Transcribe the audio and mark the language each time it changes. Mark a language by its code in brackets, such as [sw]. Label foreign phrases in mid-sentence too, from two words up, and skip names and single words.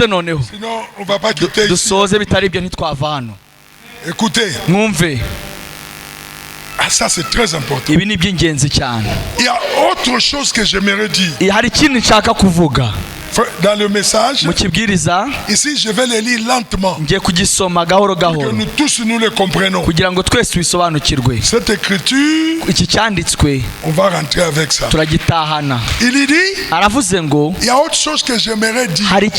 [fr] Sinon, on va pas quitter ici. [rw] Dusoze bitari ibyo ntitwava hano. [fr] Écoutez. [rw] Mwumve. [fr] Ah, ça c'est très important. [rw] Ibi ni by'ingenzi cyane. [fr] Il y a autre chose que j'aimerais dire. [rw] Hari ikintu nshaka kuvuga. [fr] Dans le message, ici je vais le lire lentement. Pour que nous tous nous le comprenons. Cette écriture, on va rentrer avec ça. Il dit, il y a autre chose que j'aimerais dire.